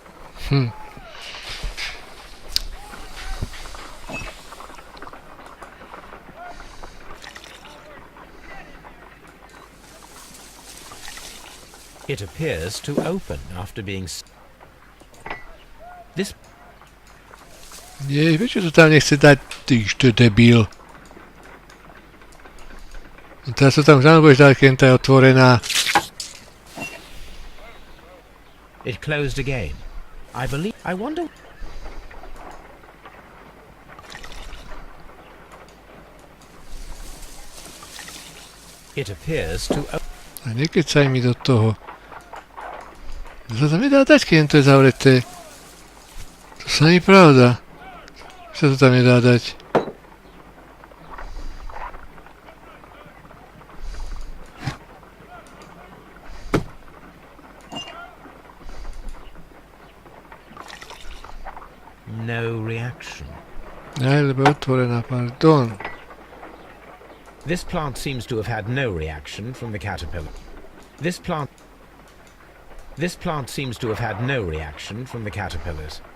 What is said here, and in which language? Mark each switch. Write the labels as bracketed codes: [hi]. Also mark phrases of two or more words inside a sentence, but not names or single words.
[en] It appears to open after being... This [sk] Nie, vieš, čo to tam nechce dať? Ty ešte debil. A teraz to tam už budeš dať, keď tá je otvorená. [en] It closed again. I believe... I wonder... It appears to... [sk] A nekecaj mi do toho. To sa tam nedá dať, keď to je zavreté. To sa nie pravda. Sa to tam nedá dať. [en] No reaction. [sk] Aj, lebo je otvorená, pardon. [en] This plant seems to have had no reaction from the caterpillar. This plant seems to have had no reaction from the caterpillars.